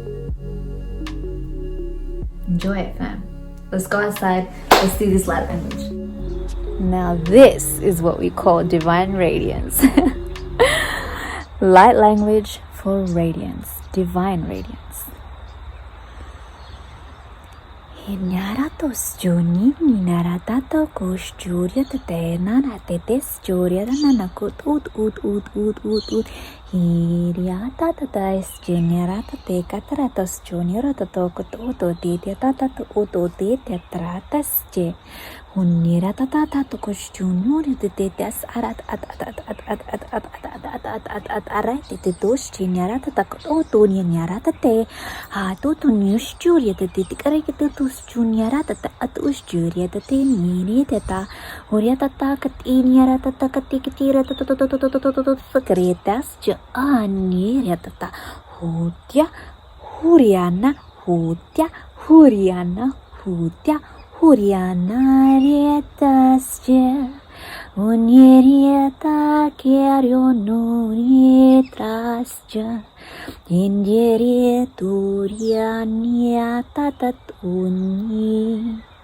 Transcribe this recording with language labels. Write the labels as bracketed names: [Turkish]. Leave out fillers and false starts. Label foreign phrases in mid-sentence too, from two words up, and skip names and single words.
[English] Enjoy it, fam. Let's go outside. Let's do this light language. Now this is what we call divine radiance. Light language for radiance. Divine radiance. Hinaratos joni ninaratato kosturia tetena tetes juria nanakut ut hiriata tatais generata te cataratos junior tatokot uto tata uto tetratas je unira tata to kostunior tetes arat arat tetos generata takot uto niarata te ha to news juria te tikare Junior tata atus juria tata nini tata huria tata kat inyara tata katikitira tata kretas je aniria tata hutia huriana retas je unirieta keriono retras je Indere turiania tatat uni